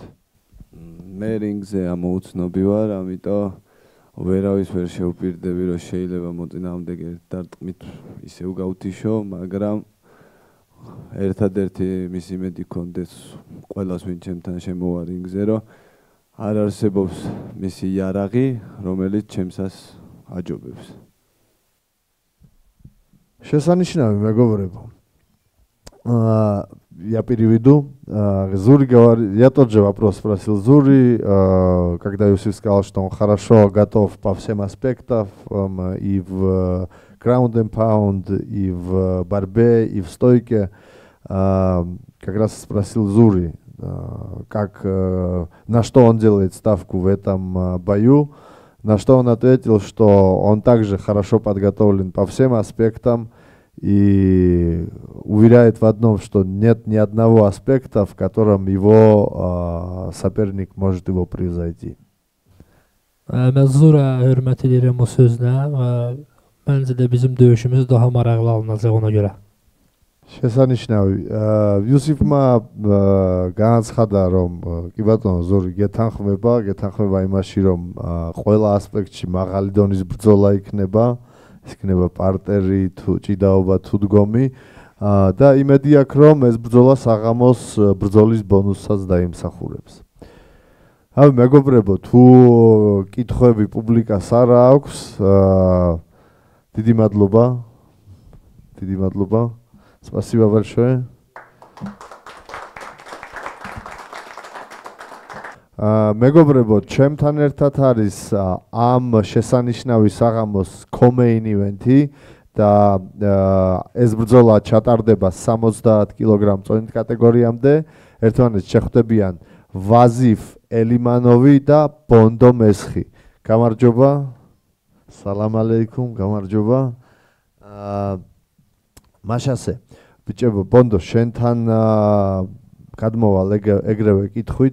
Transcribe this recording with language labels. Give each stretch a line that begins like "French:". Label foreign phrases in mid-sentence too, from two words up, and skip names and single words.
Georgian: მე რინგზე ამოუცნობი ვარ, ამიტომ ვერავის ვერ შეუპირდები, რომ შეიძლება მოწინააღმდეგე დარტყმით ისევ გავთიშო, მაგრამ ერთადერთი მისი იმედი კონდეს ყველას, ვინ ჩემთან შემოვა რინგზე, რომ არ არსებობს მისი იარაღი, რომელიც ჩემსას აჯობებს. შესანიშნავი, мегобребо.
Russian: Я переведу. Я тот же вопрос спросил Зури, когда Юсиф сказал, что он хорошо готов по всем аспектам, и в
English: ground and pound,
Russian: и в борьбе, и в стойке. Как раз спросил Зури, на что он делает ставку в этом бою, на что он ответил, что он также хорошо подготовлен по всем аспектам, и уверяет в одном, что нет ни одного аспекта, в котором его соперник может его превзойти.
Azerbaijani: Mən Zura hörmət edirəm o sözlə və məncə də bizim döyüşümüz daha maraqlı alınacaq ona görə.
Georgian: შესანიშნავი. იუსიფმა განაცხადა, რომ კი ბატონო ზორი გეთანხმება იმაში, რომ ყველა ასპექტში მაღალი დონის ბრძოლა იქნება, ის იქნება პარტერი თუ ჭიდაობა თუ დგომი და იმედი აქვს, რომ ეს ბრძოლა საღამოს ბრძოლის ბონუსსაც დაიმსახურებს. აი მეგობრებო, თუ კითხვები პუბლიკას არ აქვს, დიდი მადლობა.
Russian: Спасибо большое.
Georgian: მეგობრებო, ჩემთან ერთად არის ამ შესანიშნავი საღამოს
English: co-main event-ი
Georgian: და ეს ბრძოლა ჩატარდება 70 კილოგრამ წონით კატეგორიამდე. ერთმანეთს შეხვდებიან ვაზიფ ელიმანოვი და ბონდო მესხი. გამარჯობა.
Arabic: سلام عليكم,
Georgian: გამარჯობა. მაშასე ბიჭებო, ბონდო, შენთან გადმოვალ ეგრევე კითხვით.